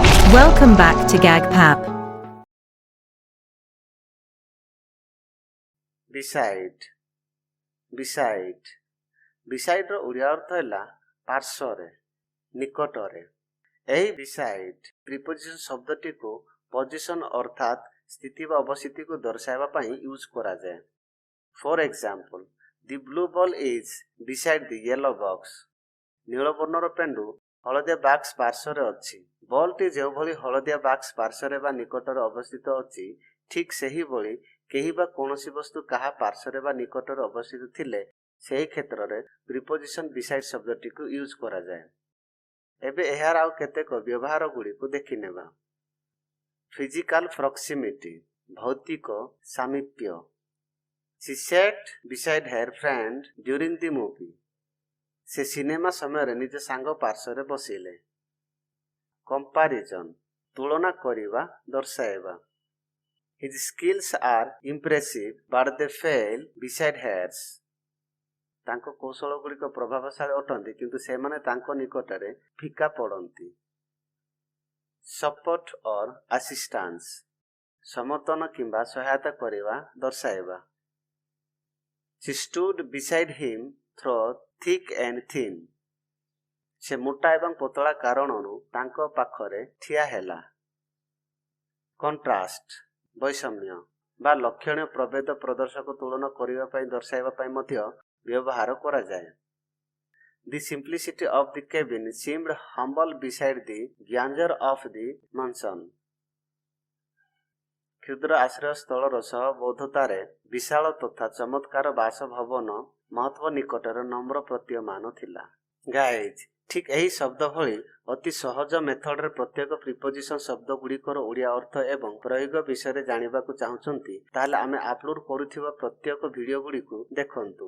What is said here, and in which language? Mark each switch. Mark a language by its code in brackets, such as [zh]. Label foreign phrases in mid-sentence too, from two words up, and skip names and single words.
[en] Welcome back to GAGPAP. Beside. Beside. Beside [or] ର ଓଡ଼ିଆ ଅର୍ଥ ହେଲା ପାର୍ଶ୍ୱରେ, ନିକଟରେ। ଏହି [en] beside preposition [or] ଶବ୍ଦଟିକୁ ପୋଜିସନ ଅର୍ଥାତ୍ ସ୍ଥିତି ବା ଅବସ୍ଥିତିକୁ ଦର୍ଶାଇବା ପାଇଁ ୟୁଜ୍ କରାଯାଏ। [en] for example, the blue ball is beside the yellow box. [or] ନୀଳ ବର୍ଣ୍ଣର ପେଣ୍ଡୁ ହଳଦିଆ ବାକ୍ସ ପାର୍ଶ୍ୱରେ ଅଛି। ବଲଟି ଯେଉଁଭଳି ହଳଦିଆ ବାକ୍ସ ପାର୍ଶ୍ୱରେ ବା ନିକଟରେ ଅବସ୍ଥିତ ଅଛି, ଠିକ୍ ସେହିଭଳି କେହି ବା କୌଣସି ବସ୍ତୁ କାହା ପାର୍ଶ୍ୱରେ ବା ନିକଟରେ ଅବସ୍ଥିତ ଥିଲେ ସେହି କ୍ଷେତ୍ରରେ [en] preposition beside [or] ଶବ୍ଦଟିକୁ ୟୁଜ୍ କରାଯାଏ। ଏବେ ଏହାର ଆଉ କେତେକ ବ୍ୟବହାର ଗୁଡ଼ିକୁ ଦେଖିନେବା। [en] physical proximity, [or] ଭୌତିକ ସାମୀପ୍ୟ। [en] She sat beside her friend during the movie. [or] ସେ ସିନେମା ସମୟରେ ନିଜ ସାଙ୍ଗ ପାର୍ଶ୍ୱରେ ବସିଲେ। କମ୍ପାରିଜନ, ତୁଳନା କରିବା, ଦର୍ଶାଇବା। [en] His skills are impressive but they fail beside hers. [or] ତାଙ୍କ କୌଶଳ ଗୁଡ଼ିକ ପ୍ରଭାବଶାଳୀ ଅଟନ୍ତି କିନ୍ତୁ ସେମାନେ ତାଙ୍କ ନିକଟରେ ଫିକା ପଡ଼ନ୍ତି। [en] support or assistance, [or] ସମର୍ଥନ କିମ୍ବା ସହାୟତା କରିବା, ଦର୍ଶାଇବା। [en] She stood beside him through thick and thin. [or] ସେ ମୋଟା ଏବଂ ପତଳା କାରଣରୁ ତାଙ୍କ ପାଖରେ ଠିଆ ହେଲା। କଣ୍ଟ୍ରାଷ୍ଟ, ବୈଷମ୍ୟ ବା ଲକ୍ଷଣୀୟ ପ୍ରଭେଦ ପ୍ରଦର୍ଶକ ତୁଳନା କରିବା ପାଇଁ ଦର୍ଶାଇବା ପାଇଁ ମଧ୍ୟ ବ୍ୟବହାର କରାଯାଏ। [en] The simplicity of the cabin seemed humble beside the grandeur of the mansion. [or] କ୍ଷୁଦ୍ର ଆଶ୍ରୟସ୍ଥଳର ସହବୋଧତାରେ ବିଶାଳ ତଥା ଚମତ୍କାର ବାସଭବନ ମହତ୍ୱ ନିକଟରେ ନମ୍ର ପ୍ରତୀୟମାନ ଥିଲା। ଗାଇଜ୍, ଠିକ୍ ଏହି ଶବ୍ଦ ଭଳି ଅତି ସହଜ ମେଥଡରେ ପ୍ରତ୍ୟେକ ପ୍ରିପୋଜିସନ ଶବ୍ଦ ଗୁଡ଼ିକର ଓଡ଼ିଆ ଅର୍ଥ ଏବଂ ପ୍ରୟୋଗ ବିଷୟରେ ଜାଣିବାକୁ ଚାହୁଁଛନ୍ତି ତାହେଲେ ଆମେ ଅପଲୋଡ କରୁଥିବା ପ୍ରତ୍ୟେକ ଭିଡିଓ ଗୁଡ଼ିକୁ ଦେଖନ୍ତୁ।